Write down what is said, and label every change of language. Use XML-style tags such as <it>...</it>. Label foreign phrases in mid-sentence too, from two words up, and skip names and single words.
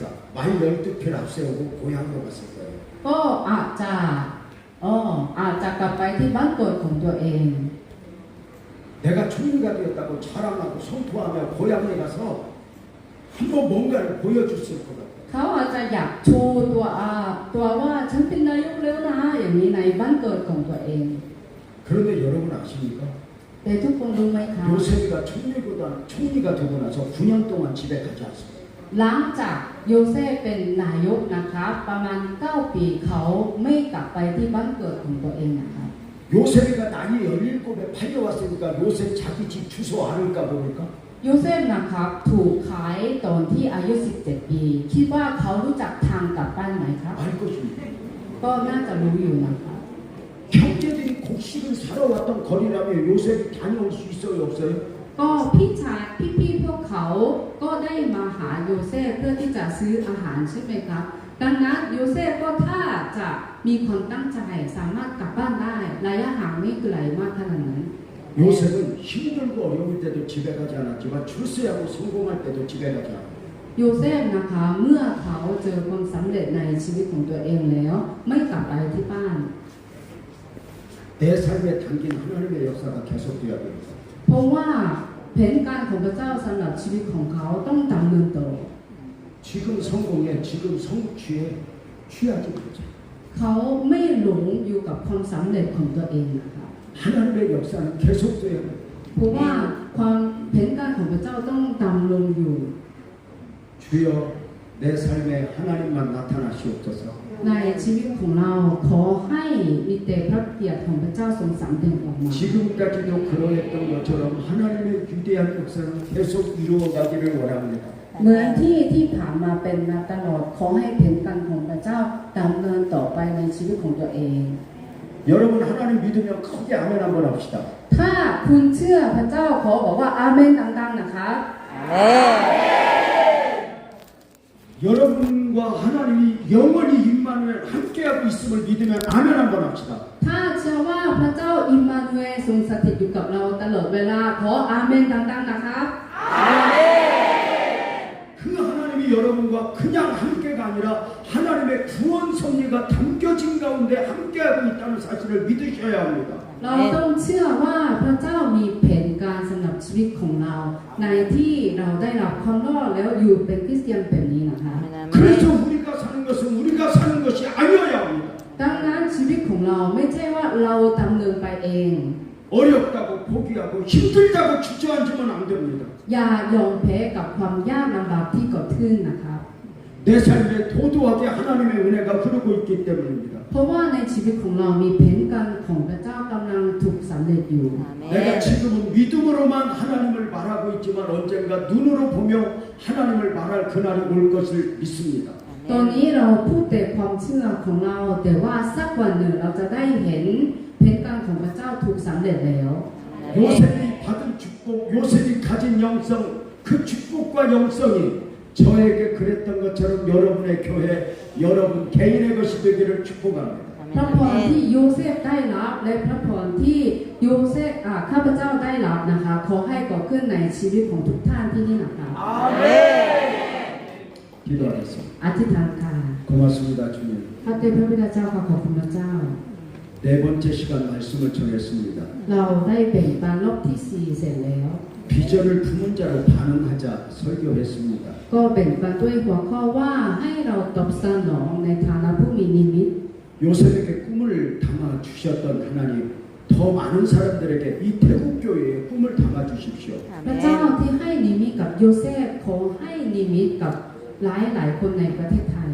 <ko>말 12필 앞세우고 고향으로 갔을 거예요.</ko> <th>ก็อาจจะกลับไปที่บ้านเกิดของตัวเอง</th> <ko>내가 총리가 되었다고 자랑하고 선포하며 고향에 가서 한번 뭔가를 보여줬을 것 같아요.</ko> <th>เขาอาจจะอยากโชว์ตัวว่าฉันเป็นนายกแล้วนะอย่างนี้ในบ้านเกิดของตัวเอง</th> <ko>그런데 여러분 아십니까?</ko> <th>แต่ทุกคนรู้ไหมคะ</th> <ko>요셉이가 총리가 되고 나서 9년 동안 집에 가지 않습니다.</ko> <th>หลังจากโยเซฟเป็นนายกนะคะประมาณ9 ปีเขาไม่กลับไปที่บ้านเกิดของตัวเองนะคะ</th> <ko>요셉이가 나이 17에 팔려왔으니까 요셉 자기 집 주소 아는가 모를까?</ko> <th>โยเซฟนะครับถูกขายตอนที่อายุ17 ปีคิดว่าเขารู้จักทางกลับบ้านไหมครับ</th> <ko>알 것입니다.</ko> <th>ก็น่าจะรู้อยู่นะคะ</th> <ko>형제들이 곡식을 사러 왔던 거리라면 요셉이 다녀올 수 있어요 없어요?</ko> <th>ก็พี่พวกเขาก็ได้มาหาโยเซฟเพื่อที่จะซื้ออาหารใช่ไหมครับดังนั้นโยเซฟก็ถ้าจะมีความตั้งใจสามารถกลับบ้านได้ระยะห่างไม่ไกลมากขนาดนั้น</th> <ko>요셉은 힘들고 어려울 때도 집에 가지 않았지만 출세하고 성공할 때도 집에 가지 않았어요.</ko> <th>โยเซฟนะคะเมื่อเขาเจอความสำเร็จในชีวิตของตัวเองแล้วไม่กลับไปที่บ้าน</th> <ko>내 삶에 담긴 하나님의 역사가 계속돼야 됩니다.</ko> <th>เพราะว่าแผนการของพระเจ้าสำหรับชีวิตของเขาต้องดำเนินต่อ</th> <ko>지금 성공에 지금 성취에 취하지 말자.</ko> <th>เขาไม่หลงอยู่กับความสำเร็จของตัวเองนะคะ</th> <ko>하나님의 역사는 계속돼야 됩니다.</ko> <th>เพราะว่าความแผนการของพระเจ้าต้องดำรงอยู่</th> <ko>주여 내 삶에 하나님만 나타나시옵소서.</ko> <th>ในชีวิตของเราขอให้มีแต่พระเกียรติของพระเจ้าทรงสำแดงออกมา</th> <ko>지금까지도 그러했던 것처럼 하나님의 위대한 역사는 계속 이루어가기를 원합니다.</ko> <th>เหมือนที่ผ่านมาเป็นมาตลอดขอให้แผนการของพระเจ้าดำเนินต่อไปในชีวิตของตัวเอง</th> <ko>여러분 하나님 믿으면 크게 아멘 한번 합시다.</ko> <th>ถ้าคุณเชื่อพระเจ้าขอบอกว่าอาเมนดังๆนะคะ</th> <ko>Amen. 여러분과 하나님이 영원히 임마누엘 함께하고 있음을 믿으면 아멘 한번 합시다.</ko> <th>ถ้าเชื่อว่าพระเจ้าอิมมานูเอลทรงสถิตอยู่กับเราตลอดเวลาขออาเมนดังๆนะคะ</th> <ko>그 하나님이 여러분과 그냥 함께가 아니라 하나님의 구원 섭리가 담겨진 가운데 함께하고 있다는 사실을 믿으셔야 합니다.</ko> <th>เราต้องเชื่อว่าพระเจ้ามีแผนการสำหรับชีวิตของเราในที่เราได้รับความรอดแล้วอยู่เป็นคริสเตียนแบบนี้นะคะ</th> <ko>그래서 우리가 사는 것은 우리가 사는 것이 아니어야 합니다.</ko> <th>ดังนั้นชีวิตของเราไม่ใช่ว่าเราดำเนินไปเอง</th> <ko>어렵다고 포기하고 힘들다고 주저앉으면 안 됩니다.</ko> <th>อย่ายอมแพ้กับความยากลำบากที่เกิดขึ้นนะคะ</th> <ko>내 삶에 도도하게 하나님의 은혜가 흐르고 있기 때문입니다.</ko> <th>เพราะว่าในชีวิตของเรามีแผนการของพระเจ้ากำลังถูกสำเร็จอยู่</th> <ko>내가 지금은 믿음으로만 하나님을 말하고 있지만 언젠가 눈으로 보며 하나님을 말할 그날이 올 것을 믿습니다.</ko> <th>ตอนนี้เราพูดแต่ความเชื่อของเราแต่ว่าสักวันหนึ่งเราจะได้เห็นแผนการของพระเจ้าถูกสำเร็จแล้ว</th> <ko>요셉이 받은 축복, 요셉이 가진 영성, 그 축복과 영성이 저에게 그랬던 것처럼 여러분의 교회, 여러분 개인의 것이 되기를 축복합니다.</ko> <th>พระพรที่โยเซฟได้รับและพระพรที่โยเซฟข้าพเจ้าได้รับนะคะขอให้เกิดขึ้นในชีวิตของทุกท่านที่นี่นะคะ</th> <ko>기도하겠습니다.</ko> <th>อธิษฐานค่ะ</th> <ko>고맙습니다, 주님.</ko> <th>พระเจ้าพระบิดาเจ้าขอบคุณพระเจ้า</th> <ko>네 번째 시간 말씀을 정했습니다.</ko> <th>เราได้แบ่งปันรอบที่ 4 เสร็จแล้ว</th> <ko>비전을 품은 자로 반응하자 설교했습니다.</ko> <th>ก็แบ่งปันด้วยหัวข้อว่าให้เราตอบสนองในฐานะผู้มีนิมิต</th> <ko>요셉에게 꿈을 담아 주셨던 하나님, 더 많은 사람들에게 이 태국 교회에 꿈을 담아 주십시오.</ko> <th>พระเจ้าที่ให้นิมิตกับโยเซฟขอให้นิมิตกับหลายคนในประเทศไทย</th>